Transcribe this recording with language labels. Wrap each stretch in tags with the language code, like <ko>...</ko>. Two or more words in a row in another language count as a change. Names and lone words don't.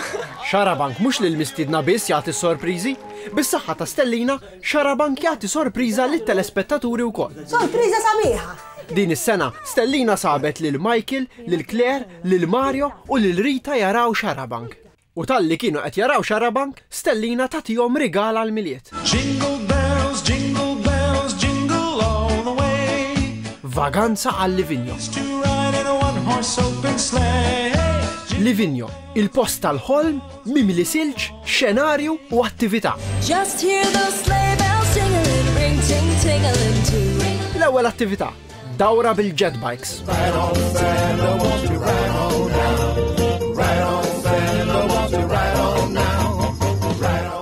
<mt>Xarabank mhux lil mistiedna biss jagħti sorpriżi, bis-saħħa ta' Stellina, Xarabank jagħti sorpriża lit-telespettaturi wkoll. Sorpriża sabiħa! Din is-sena, Stellina sabet lil Michael, lil Claire, lil Mario u lil Rita jaraw Xarabank. U talli kienu qed jaraw Xarabank, Stellina tagħtihom rigal għall-miliet.</mt> <en>Jingle bells, jingle all the way.</en> <mt>Vaganza għal Livigno.</mt> <en>To ride in a one-horse open sleigh.</en> <mt>Livigno, il-post tal-ħolm, mimli silġ, xenarju u attività.</mt> <en>Just hear those sleigh bells jingling, ring ting tingling too.</en> <mt>L-ewwel attività, dawra bil-</mt> <en>jet bikes. Ride on, Santa, won't you ride on now? Ride on, Santa, won't you ride on now?</en>